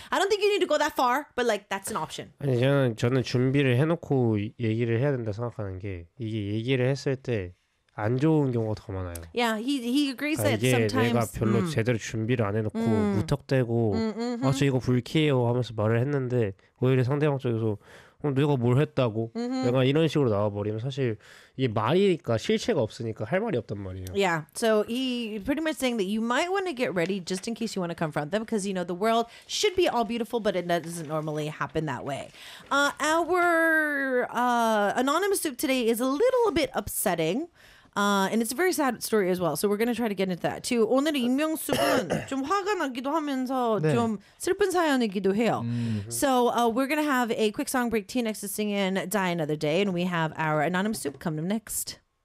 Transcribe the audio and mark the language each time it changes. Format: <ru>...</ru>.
<en>I don't think you need to go that far, but like that's an option.</en> <ko>아니 저는 준비를 해놓고 얘기를 해야 된다 생각하는 게 이게 얘기를 했을 때 안 좋은 경우가 더 많아요.</ko> <en>Yeah, he agrees that sometimes</en> <ko>이게 내가 별로 제대로 준비를 안 해놓고 무턱대고 아 저 이거 불쾌해요 하면서 말을 했는데 오히려 상대방 쪽에서 내가 뭘 했다고? 내가 이런 식으로 나와버리면 사실 이게 말이니까 실체가 없으니까 할 말이 없단 말이에요.</ko> <en>Yeah, so he pretty much saying that you might want to get ready just in case you want to confront them because you know the world should be all beautiful, but it doesn't normally happen that way. Our anonymous soup today is a little bit upsetting. And it's a very sad story as well. So we're going to try to get into that too.</en> <ko>오늘 익명 수분 좀 화가 나기도 하면서 네. 좀 슬픈 사연이기도 해요.</ko> <en>So we're going to have a quick song break. T-Nex is singing Die Another Day. And we have our anonymous soup coming up next.</en>